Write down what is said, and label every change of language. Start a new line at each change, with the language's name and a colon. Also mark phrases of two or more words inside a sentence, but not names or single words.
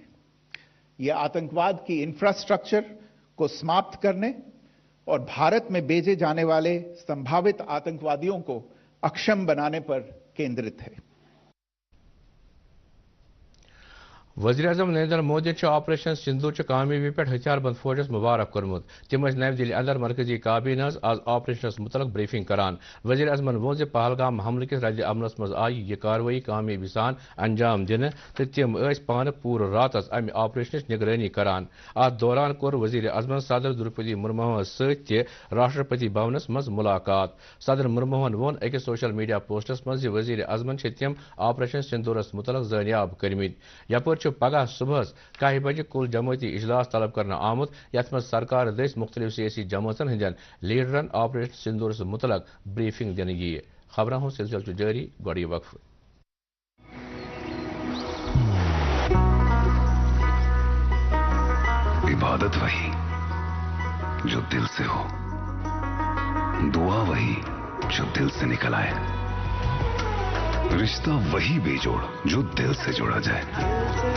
Hindi: यह आतंकवाद की इंफ्रास्ट्रक्चर को समाप्त करने और भारत में भेजे जाने वाले संभावित आतंकवादियों को अक्षम बनाने पर केंद्रित है।
Kashmiri: वज़ीर-ए-आज़म नरेंद्र मोदी ऑपरेशन सिंदूर कामयाबी पे हथियारबंद फौजस मुबारक कोर्मुत तम नई दिल्ली अंदर मरकजी काबीना आज ऑपरेशन मुतलक ब्रीफिंग करान। वज़ीर-ए-आज़मन वो पहलगाम हमले किस रद्द अमलस मज आई यह कार्रवाई कामयाबी सान अंजाम दिन तो तम पान पूर रात अमि ऑपरेशन निगरानी करान। अत दौरान कोर वज़ीर-ए-आज़मन सदर द्रौपदी मुर्मू सत राष्ट्रपति भवनस मज मुलाकात। सदर मुर्मून वोन अकिस
English: social media
Kashmiri: पोस्टस मज वज़ीर-ए-आज़मन तम ऑपरेशन सिंदूरस मुतलक जानियाब कर्मित। यपर पगह सुबह 1 बजे कुल जमाती इजलास तलब करना आमुत यथ मज सरकार दस मुख्तलिफ सियासी जमातन हंदन लीडरन ऑपरेशन सिंदूर से मुतलक ब्रीफिंग दिन यी खबरों हो सिलसिल जारी गोड़ी वक्फ।
Hindi: इबादत वही जो दिल से हो, दुआ वही जो दिल से निकल आए, रिश्ता वही बेजोड़ जो दिल से जोड़ा जाए।